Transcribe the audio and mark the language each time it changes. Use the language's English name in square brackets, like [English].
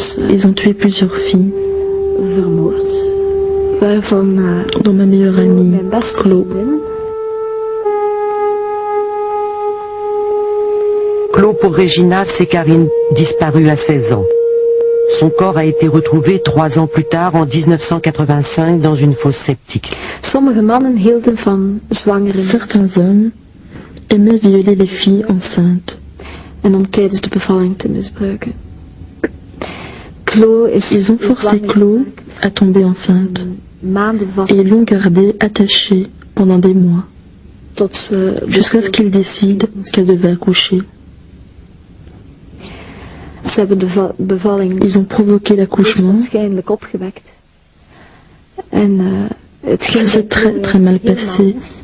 [French] Ils ont tué plusieurs filles, dont ma meilleure amie, Claude. Claude pour Regina, c'est Karine, disparue à 16 ans. Son corps a été retrouvé 3 ans plus tard, en 1985, dans une fosse septique. [Dutch] Sommige mannen hielden van zwangere. [French] Certains hommes aimaient violer les filles enceintes. [Dutch] En om tijdens de bevalling te misbruiken. [French] Ils ont forcé Claude à tomber enceinte et ils l'ont gardée attachée pendant des mois, jusqu'à ce qu'il décide qu'elle devait accoucher. Ils ont provoqué l'accouchement. Ça s'est très très mal passé.